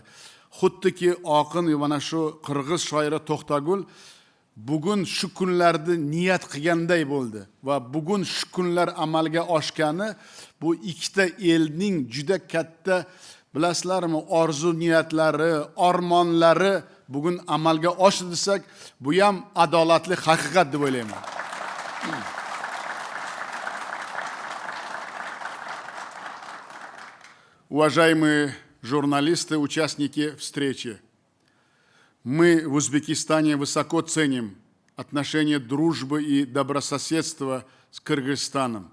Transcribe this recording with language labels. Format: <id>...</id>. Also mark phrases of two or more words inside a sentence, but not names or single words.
<uz>Xuddiki oqin mana shu qirg'iz shoiri To'xtagul bugun shu kunlarda niyat qilganday bo'ldi va bugun shu kunlar amalga oshgani bu ikkita elning juda katta, bilasizlarmi, orzu niyatlari, armonlari bugun amalga oshdi desak, bu ham adolatli haqiqat deb o'ylayman.</uz> <ru>Уважаемые журналисты, участники встречи, мы в Узбекистане высоко ценим отношения дружбы и добрососедства с Кыргызстаном.</ru>